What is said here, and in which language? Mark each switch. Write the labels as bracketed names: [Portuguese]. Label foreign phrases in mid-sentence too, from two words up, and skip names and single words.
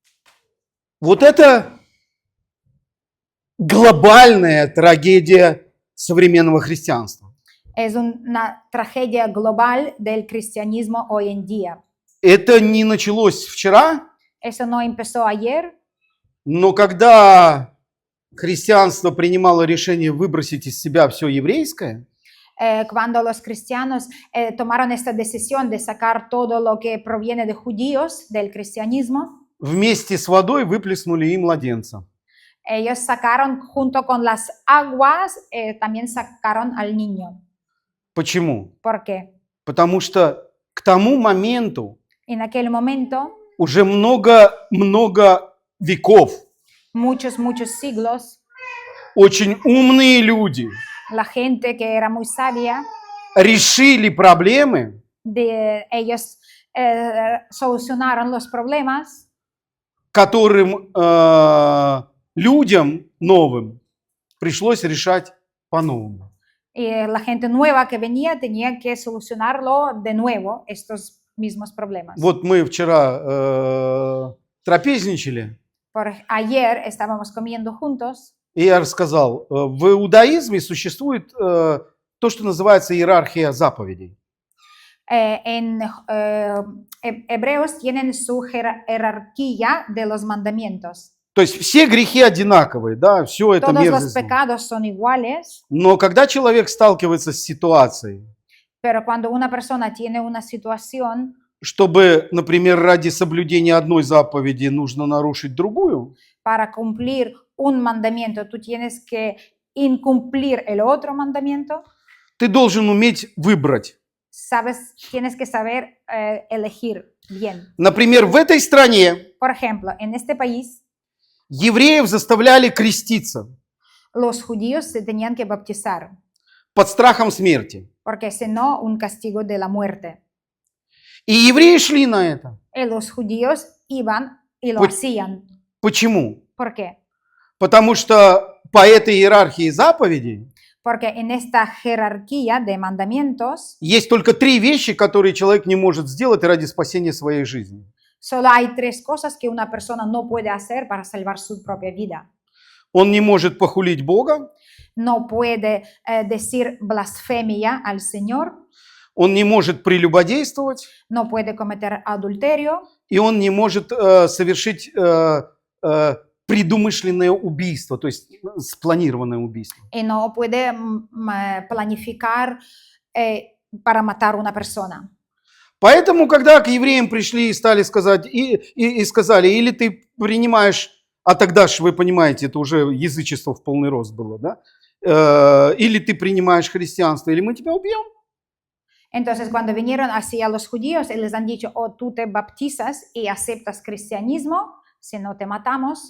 [Russian] Вот это глобальная трагедия современного христианства. [Spanish] Es una tragedia global del cristianismo hoy en día. [Russian] Это не началось вчера, [Spanish] Eso no empezó ayer, [Russian] но когда христианство принимало решение выбросить из себя все еврейское, [Spanish] cuando los cristianos tomaron esta decisión de sacar todo lo que proviene de judíos del cristianismo, [Russian] вместе с водой выплеснули и младенца. [Spanish] ellos sacaron junto con las aguas, también sacaron al niño. [Russian] Почему? [Spanish] ¿Por qué? [Russian] Потому что к тому моменту [Spanish] En aquel momento, [Russian] уже много веков [Spanish] muchos siglos, [Russian] очень умные люди [Spanish] la gente que era muy sabia, [Russian] решили проблемы, [Spanish] ellos solucionaron los problemas [Russian] которым людям новым пришлось решать по-новому. [Spanish] y la gente nueva que venía tenía que solucionarlo de nuevo, estos mismos problemas. [Russian] Вот мы вчера трапезничали, [Spanish] Ayer estábamos comiendo juntos [Russian] и я рассказал, в иудаизме существует то, что называется иерархия заповедей. [Spanish] En Hebreos tienen su jerarquía de los mandamientos. [Russian] То есть все грехи одинаковые, да, все это [Spanish] Todos los [Russian] мерзость. [Spanish] pecados son iguales, [Russian] Но когда человек сталкивается с ситуацией, [Spanish] pero cuando una persona tiene una situación, [Russian] чтобы, например, ради соблюдения одной заповеди нужно нарушить другую, [Spanish] para cumplir un mandamiento, tú tienes que incumplir el otro mandamiento, [Russian] ты должен уметь выбрать. [Spanish] tienes que saber elegir bien. [Russian] Например, в этой стране [Spanish] Por ejemplo, en este país, [Russian] евреев заставляли креститься [Spanish] los judíos se tenían que bautizar, [Russian] под страхом смерти. [Spanish] porque si no, un castigo de la muerte. [Russian] И евреи шли на это. [Spanish] Y los judíos iban y lo Pues- hacían. [Russian] Почему? [Spanish] ¿Por qué? [Russian] Потому что по этой иерархии заповедей [Spanish] Porque en esta jerarquía de mandamientos [Russian] есть только 3 вещи, которые человек не может сделать ради спасения своей жизни. [Spanish] solo hay 3 cosas que una persona no puede hacer para salvar su propia vida. [Russian] Он не может похулить Бога, [Spanish] No puede decir blasfemia al Señor, [Russian] он не может прелюбодействовать, [Spanish] no puede cometer adulterio [Russian] и он не может совершить предумышленное убийство, то есть спланированное убийство. [Spanish] y no puede planificar para matar a una persona. [Russian] Поэтому, когда к евреям пришли и стали сказать, и сказали, или ты принимаешь, а тогда же, вы понимаете, это уже язычество в полный рост было, да? Или ты принимаешь христианство, или мы тебя убьем. [Spanish] Entonces, cuando vinieron así a los judíos y les han dicho, oh, tú te bautizas y aceptas cristianismo, si no te matamos,